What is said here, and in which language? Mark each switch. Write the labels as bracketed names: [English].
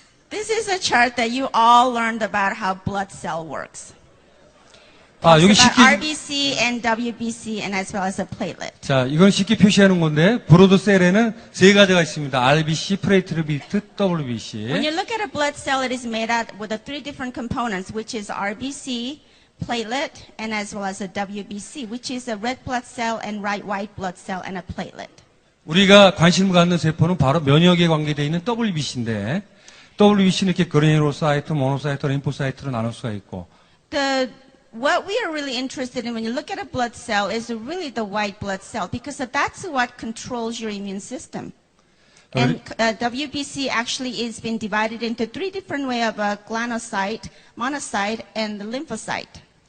[English] This is a chart that you all learned about how blood cell works. [Korean] 여기 [English] It's [Korean] 쉽게, [English] about RBC and WBC and as well as a platelet. [Korean] 자, 이건 쉽게 표시하는 건데, 브로드셀에는 세 가지가 있습니다. RBC, 플레이트리트, WBC. [English] When you look at a blood cell, it is made out with the three different components, which is RBC, platelet, and as well as a WBC, which is a red blood cell and white blood cell and a platelet. [Korean] 우리가 관심을 갖는 세포는 바로 면역에 관계되어 있는 WBC인데, WBC는 이렇게 그래뉴로사이트, 모노사이트, 림포사이트로 나눌 수가 있고, [English] What we are really interested in when you look at a blood cell is really the white blood cell, because that's what controls your immune system. And WBC actually is been divided into three different ways of glanocyte, monocyte, and lymphocyte.